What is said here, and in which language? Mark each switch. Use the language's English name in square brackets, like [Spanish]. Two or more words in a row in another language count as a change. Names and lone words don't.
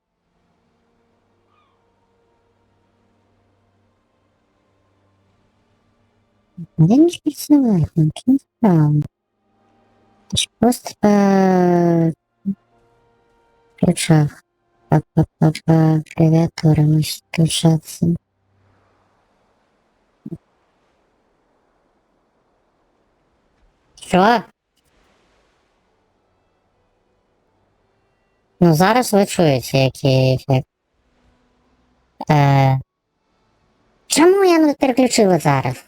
[Russian] Да не переживай, ничего не справа. Ты ж просто по ключах, по клавиатуре можешь включаться. [Ukrainian] Що? Ну зараз ви чуєте, який ефект. Чому я не переключила зараз?